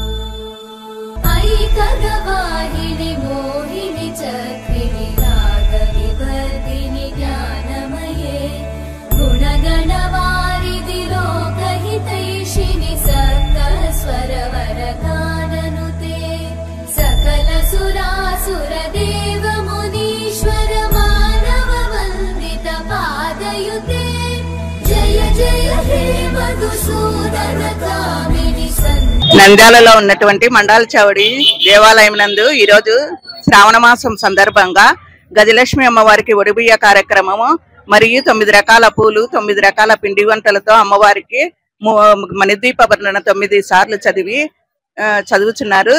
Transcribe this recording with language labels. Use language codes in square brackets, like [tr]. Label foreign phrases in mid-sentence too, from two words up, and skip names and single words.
[sa] ऐकगवाहिनि मोहिनि चक्रिणि रागविवर्धिनि ज्ञानमये गुणगणवारिधि लोकहितैषिणि सकलस्वरवरगाननुते सकलसुरासुरदेव मुनीश्वर मानववन्दित पादयुते जय जय हे मधुसूदन कामिनि [te] నంద్యాలలో ఉన్నటువంటి మండల చౌడి దేవాలయం నందు ఈ రోజు శ్రావణ మాసం సందర్భంగా గజలక్ష్మి అమ్మవారికి ఒడిబియ్య కార్యక్రమము మరియు 9 రకాల పూలు 9 రకాల పిండి వంటలతో అమ్మవారికి మణిద్వీప వర్ణన 9 సార్లు చదువుతున్నారు.